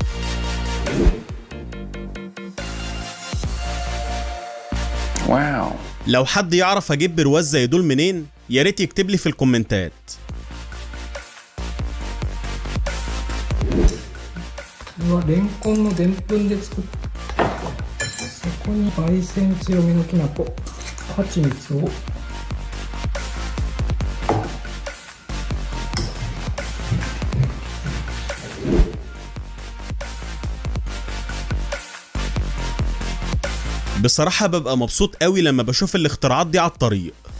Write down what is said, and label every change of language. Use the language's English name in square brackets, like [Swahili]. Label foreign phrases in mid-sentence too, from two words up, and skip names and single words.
[Arabic] Wow. لو حد يعرف اجيب برواز زي دول منين يا ريت يكتب لي في الكومنتات. [Japanese] これはレンコンのでんぷんで作ったそこに焙煎強めのきな粉蜂蜜を [Arabic] بصراحة ببقى مبسوط قوي لما بشوف الاختراعات دي على الطريق.